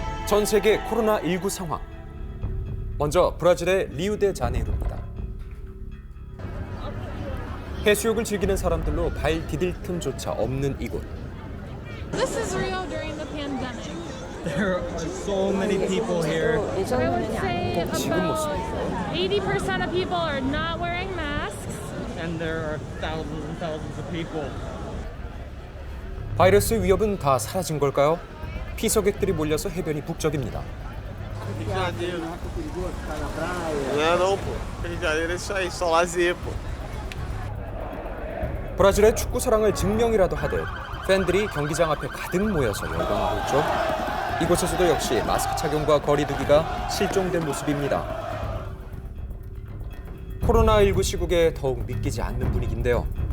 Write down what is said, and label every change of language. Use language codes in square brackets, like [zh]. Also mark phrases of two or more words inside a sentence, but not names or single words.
[ko] 전 세계 코로나19 상황. 먼저 브라질의 리우데자네이루입니다. 해수욕을 즐기는 사람들로 발 디딜 틈조차 없는 이곳. [en] This is Rio during the pandemic. There are so many people here. I would say [ko] 지금 모습. [en] about 80% of people are not wearing masks. And there are thousands and thousands of people. [ko] 바이러스 위협은 다 사라진 걸까요? 피서객들이 몰려서 해변이 북적입니다. [pt] Rio de Janeiro. Não é não, pô. Rio de Janeiro é isso aí, só lazer, pô. [ko] 브라질의 축구 사랑을 증명이라도 하듯 팬들이 경기장 앞에 가득 모여서 열광하고 있죠. 이곳에서도 역시 마스크 착용과 거리 두기가 실종된 모습입니다. 코로나19 시국에 더욱 믿기지 않는 분위기인데요.